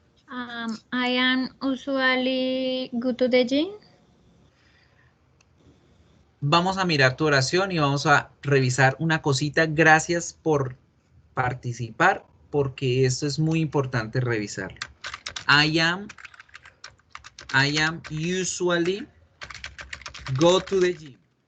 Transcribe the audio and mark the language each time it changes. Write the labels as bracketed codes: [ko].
[en] I am usually go to the gym. [es] Vamos a mirar tu oración y vamos a revisar una cosita. Gracias por participar, porque esto es muy importante revisarlo. [en] I am usually go to the gym.